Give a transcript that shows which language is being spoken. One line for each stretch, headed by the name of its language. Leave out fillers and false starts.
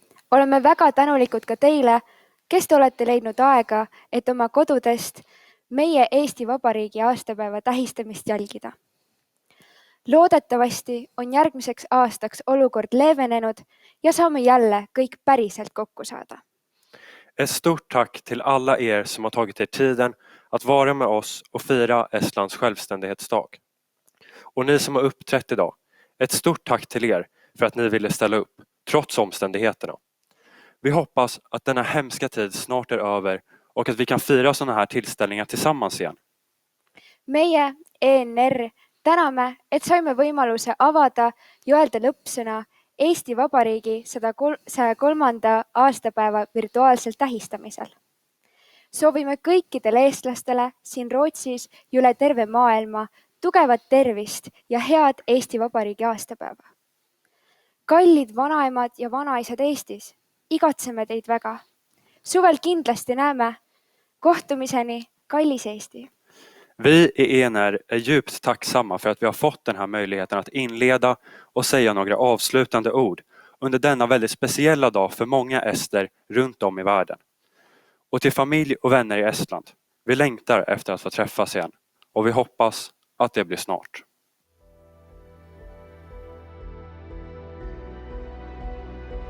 Estonian: Oleme väga tänulikud ka teile, kes te olete leidnud aega, et oma kodudest meie Eesti Vabariigi aastapäeva tähistamist jälgida. Loodetavasti on järgmiseks aastaks olukord leevenenud ja saame jälle kõik päriselt kokku saada.
Swedish: Ett stort tack till alla er som har tagit er tiden att vara med oss och fira Estlands självständighetsdag. Och ni som har uppträtt idag, ett stort tack till er för att ni ville ställa upp, trots omständigheterna. Vi hoppas att denna hemska tid snart är över och att vi kan fira sådana här tillställningar tillsammans igen.
Estonian: Meie ENR täname, et saime võimaluse avada ja öelda lõppsõna Eesti Vabariigi 103. aastapäeva virtuaalsel tähistamisel. Soovime kõikidele eestlastele siin Rootsis ja üle terve maailma tugevat tervist ja head Eesti Vabariigi aastapäeva. Kallid vanaemad ja vanaisad Eestis, igatseme teid väga. Suvel kindlasti näeme. Kohtumiseni, kallis Eesti!
Swedish: Vi i ENR är djupt tacksamma för att vi har fått den här möjligheten att inleda och säga några avslutande ord under denna väldigt speciella dag för många ester runt om i världen. Och till familj och vänner i Estland, vi längtar efter att få träffas igen och vi hoppas att det blir snart.